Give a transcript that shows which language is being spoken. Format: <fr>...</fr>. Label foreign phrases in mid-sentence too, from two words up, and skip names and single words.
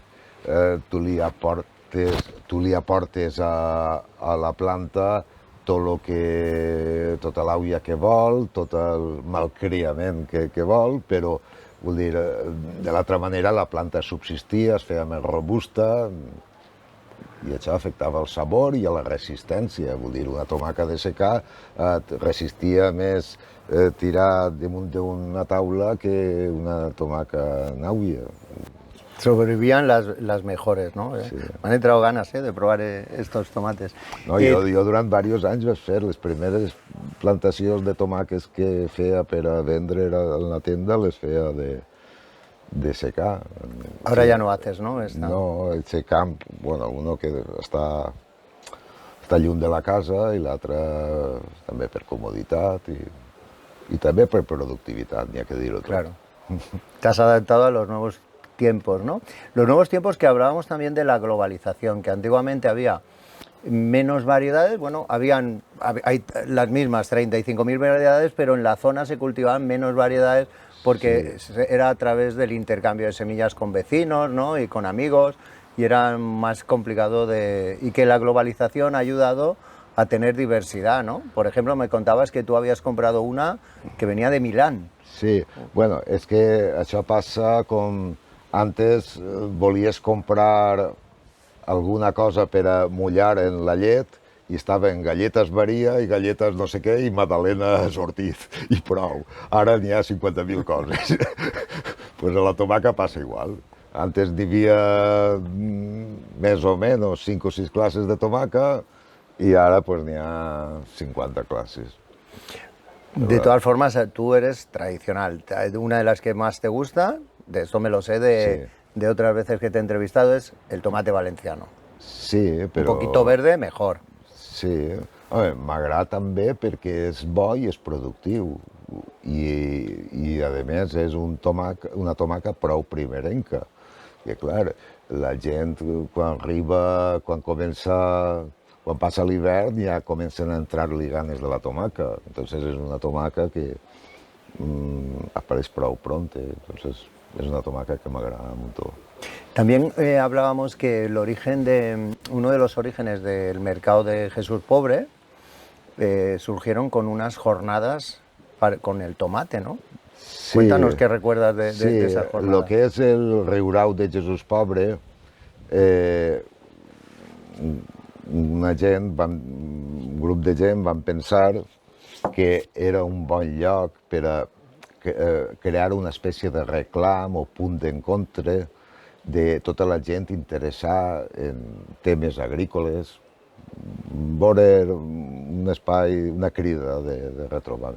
<ca>Tu li aportes a la planta tota l'aulla que vol, tot el malcriament que vol, però, vull dir, de l'altra manera la planta subsistia, es feia més robusta, i això afectava el sabor i la resistència. Vull dir, una tomaca de secà resistia més tirar damunt d'una taula que una tomaca en aulla.</ca> <es>Sobrevivían las mejores, ¿no? Sí. Me han entrado ganas de probar estos tomates.</es> <ca>No, jo durant diversos anys vaig fer les primeres plantacions de tomàquets que feia per a vendre a la tenda, les feia de secà.</ca> <es>Ahora ya no haces, ¿no?</es> <ca>No, el camp, bueno, uno que està lluny de la casa i l'altre també per comoditat i també per productivitat, n'hi ha que dir-ho tot.</ca> <es>Claro. Te has adaptado a los nuevos tiempos, ¿no? Los nuevos tiempos que hablábamos también de la globalización, que antiguamente había menos variedades, bueno, hay las mismas 35.000 variedades, pero en la zona se cultivaban menos variedades porque era a través del intercambio de semillas con vecinos, ¿no? Y con amigos, y era más complicado y que la globalización ha ayudado a tener diversidad, ¿no? Por ejemplo, me contabas que tú habías comprado una que venía de Milán.</es> <ca>Sí, bueno, és que això passa com... Antes volies comprar alguna cosa per a mullar en la llet i estaven galletes varia i galletes no sé què i magdalena sortit i prou. Ara n'hi ha 50.000 coses. Pues a la tomaca passa igual. Antes n'hi havia més o menys 5 o 6 classes de tomaca</ca> <es>y ahora pues</es> <ca>n'hi ha 50 clases.</ca> <es>De todas formas, tú eres tradicional. Una de las que más te gusta, de esto me lo sé de otras veces que te he entrevistado, es el tomate valenciano.</es> <ca>Sí, però...</ca> <es>Un poquito verde, mejor.</es> <ca>Sí, m'agrada també perquè és bo i és productiu. I a més és una tomaca prou primerenca. I clar, la gent quan passa l'hivern ja comencen a entrar-li ganes de la tomaca.</ca> <es>Entonces es</es> <ca>una tomaca que apareix prou pronta.</ca> <es>Entonces es</es> <ca>una tomaca que m'agrada mucho.</ca> <es>También hablábamos que uno de los orígenes del mercado de Jesús Pobre surgieron con unas jornadas con el tomate, ¿no? Sí. Cuéntanos qué recuerdas de esas jornadas.</es> <ca>Sí,</ca> <es>lo que es el</es> <ca>Riurau de Jesús Pobre, un grup de gent van pensar que era un bon lloc per a crear una espècie de reclam o punt d'encontre de tota la gent interessada en temes agrícoles, veure un espai, una crida de retrobament.</ca>